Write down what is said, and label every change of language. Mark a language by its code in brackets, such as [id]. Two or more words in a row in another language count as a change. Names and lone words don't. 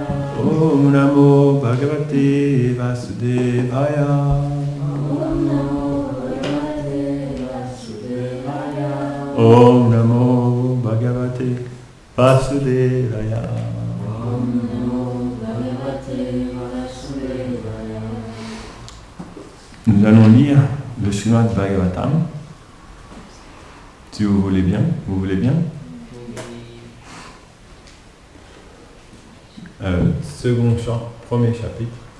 [sa] Om Namo Bhagavate Vasudevaya. Om Namo Bhagavate Vasudevaya. Om Namo Bhagavate Vasudevaya. Om Namo Bhagavate Vasudevaya. [fr] Nous allons lire le Srimad Bhagavatam. Si vous voulez bien, vous voulez bien. Second chant, premier chapitre.